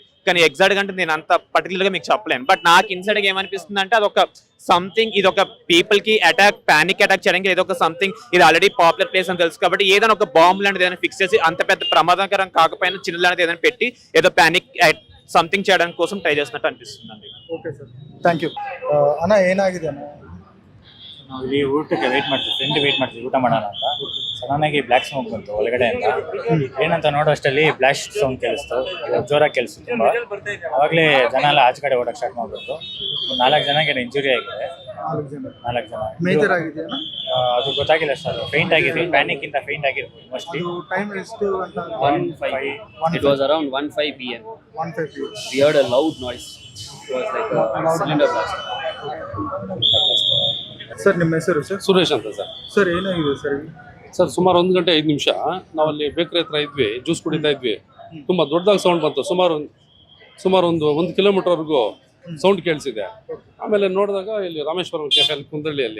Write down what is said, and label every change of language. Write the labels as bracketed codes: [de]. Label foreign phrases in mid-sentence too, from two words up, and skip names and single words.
[te] కానీ ఎగ్జాక్ట్ గా అంటే నేను అంత పర్టికులర్ గా మీకు చెప్పలేను. బట్ నాకు ఇన్సైడ్ గా ఏమనిపిస్తుంది అంటే అదొక సంథింగ్, ఇది ఒక పీపుల్ కి [en] panic attack [te] చేయడానికి ఏదో ఒక సంథింగ్. ఇది ఆల్రెడీ [en] popular place [te] అని తెలుసు కాబట్టి ఏదైనా ఒక బాంబ్ లాంటిది ఏదైనా ఫిక్స్ చేసి అంత పెద్ద ప్రమాదకరం కాకపోయినా చిన్న లాంటిది ఏదైనా పెట్టి ఏదో [en] panic something [te] చేయడానికి కోసం ಟ್ರೈ చేస్తున్నట్టు [kn] ಅನಿಸುತ್ತೆ ಅಂడి. ಓಕೆ ಸರ್, [en] thank you. [kn] ಅಣ್ಣ ಏನಾಗಿದೆ ಅಣ್ಣ? ನಾವು ಇಲ್ಲಿ ಊಟಕ್ಕೆ ವೇಟ್ ಮಾಡ್ತೀವಿ, ಫ್ರೆಂಡ್ ವೇಟ್ ಮಾಡ್ತೀವಿ ಊಟ ಮಾಡೋಣ ಅಂತ. ಸಡನ್ ಆಗಿ [en] black smoke [kn] ಬಂತು ಒಳಗಡೆಯಿಂದ. ಏನಂತ ನೋಡೋ ಅಷ್ಟರಲ್ಲಿ [en] blast sound [kn] ಕೇಳಿಸ್ತು, ಜೋರಾಗಿ ಕೇಳಿಸ್ತು ತುಂಬ. ಅವಾಗಲೇ ಜನ ಎಲ್ಲ ಆಚೆ ಕಡೆ ಓಡಕ್ಕೆ ಸ್ಟಾರ್ಟ್ ಮಾಡ್ಬಿಟ್ಟು 4 ಜನಕ್ಕೆ ಇಂಜುರಿ ಆಗಿದೆ. 4 ಜನ ಮೇಜರ್ ಆಗಿದೆ? ಅದು ಗೊತ್ತಾಗಿಲ್ಲ ಸರ್, ಫೇಂಟ್ ಆಗಿದೆ, ಪ್ಯಾನಿಕ್ ಇಂದ ಫೇಂಟ್ ಆಗಿರ್ಬೋದು ಮೋಸ್ಟ್ಲಿ. ಟೈಮ್ ಎಷ್ಟು ಅಂತ? 1:05. [en] It was around 1:05 p.m. 1:05 p.m. We heard a loud noise. It was like a cylinder blast. [kn] ಸರ್ ನಿಮ್ಮ ಹೆಸರು ಸರ್? ಸುರೇಶ್ ಅಂತ ಸರ್. ಸರ್ ಏನಾಗಿದೆ ಸರ್? ಸರ್ ಸುಮಾರು 1 ಗಂಟೆ 5 ನಿಮಿಷ ನಾವಲ್ಲಿ ಬೇಕರಿ ಹತ್ರ ಇದ್ವಿ, ಜ್ಯೂಸ್ ಕುಡಿತಾ ಇದ್ವಿ. ತುಂಬ ದೊಡ್ಡದಾಗಿ ಸೌಂಡ್ ಬಂತು, ಸುಮಾರು ಒಂದು ಕಿಲೋಮೀಟರ್ವರೆಗೂ ಸೌಂಡ್ ಕೇಳಿಸಿದೆ. ಆಮೇಲೆ ನೋಡಿದಾಗ ಇಲ್ಲಿ ರಾಮೇಶ್ವರಂ ಕೆಫೆ ಕುಂದಳ್ಳಿಯಲ್ಲಿ.